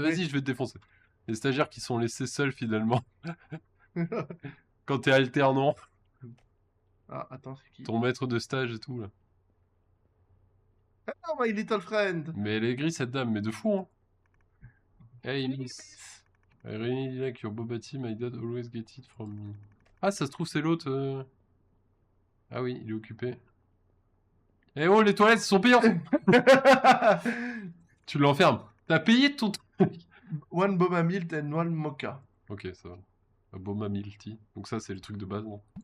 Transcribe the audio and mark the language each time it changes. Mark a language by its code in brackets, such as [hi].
[fr] Vas-y, je vais te défoncer. Les stagiaires qui sont laissés seuls, finalement. Quand t'es alternant, Ah, attends, c'est qui? ton maître de stage et tout, là. [en] Oh, my little friend. [fr] Mais elle est grise, cette dame, mais de fou, hein. [en] Hey, miss. I really like your boba tea, my dad always get it from me. [fr] Ah, ça se trouve, c'est l'autre. Ah oui, il est occupé. Eh oh, les toilettes sont payantes. Tu l'enfermes. T'as payé ton truc. [en] One boba milk and one mocha. [fr] Ok, ça va. Un boba milk tea. Donc ça, c'est le truc de base, non?